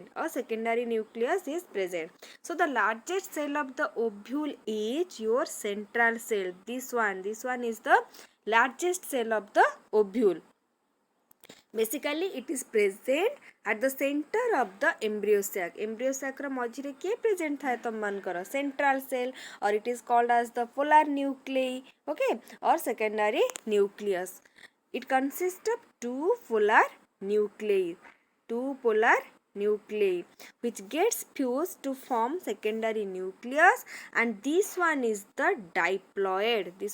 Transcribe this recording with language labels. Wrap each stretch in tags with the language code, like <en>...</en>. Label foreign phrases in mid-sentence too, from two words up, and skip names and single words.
<en>A secondary nucleus is present. So the largest cell of the ovule is your central cell. This one is the largest cell of the ovule. Basically it is present at the center of the embryo sac. Embryo sac</en> <or>ର ମଝିରେ କିଏ present ଥାଏ ତମ ମାନଙ୍କର?</or> <en>Central cell, or it is called as the polar nuclei, okay, or secondary nucleus. It consists of two polar nuclei which gets fused to form secondary nucleus, and this one is the diploid.</en>